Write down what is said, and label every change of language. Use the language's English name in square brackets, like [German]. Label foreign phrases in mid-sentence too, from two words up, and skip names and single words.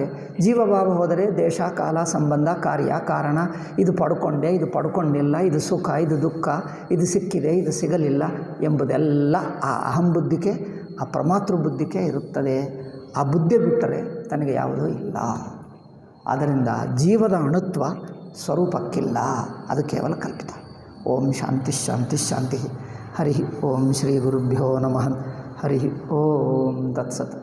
[Kannada] ಜೀವಭಾವ ಹೋದರೆ ದೇಶ, ಕಾಲ, ಸಂಬಂಧ, ಕಾರ್ಯ, ಕಾರಣ, ಇದು ಪಡ್ಕೊಂಡೆ, ಇದು ಪಡ್ಕೊಂಡಿಲ್ಲ, ಇದು ಸುಖ, ಇದು ದುಃಖ, ಇದು ಸಿಕ್ಕಿದೆ, ಇದು ಸಿಗಲಿಲ್ಲ ಎಂಬುದೆಲ್ಲ ಆ ಅಹಂಬುದ್ಧಿಗೆ, ಆ ಪ್ರಮಾತೃ ಬುದ್ಧಿಗೆ ಇರುತ್ತದೆ. ಆ ಬುದ್ಧಿ ಬಿಟ್ಟರೆ ತನಗೆ ಯಾವುದೂ ಇಲ್ಲ. ಆದ್ದರಿಂದ ಜೀವದ ಅಣುತ್ವ ಸ್ವರೂಪಕ್ಕಿಲ್ಲ, ಅದು ಕೇವಲ ಕಲ್ಪಿತ. [Sanskrit] ಓಂ ಶಾಂತಿ ಶಾಂತಿ ಶಾಂತಿ. ಹರಿ ಓಂ ಶ್ರೀ ಗುರುಭ್ಯೋ ನಮಃ. ಹರಿ ಓಂ ತತ್ಸತ್.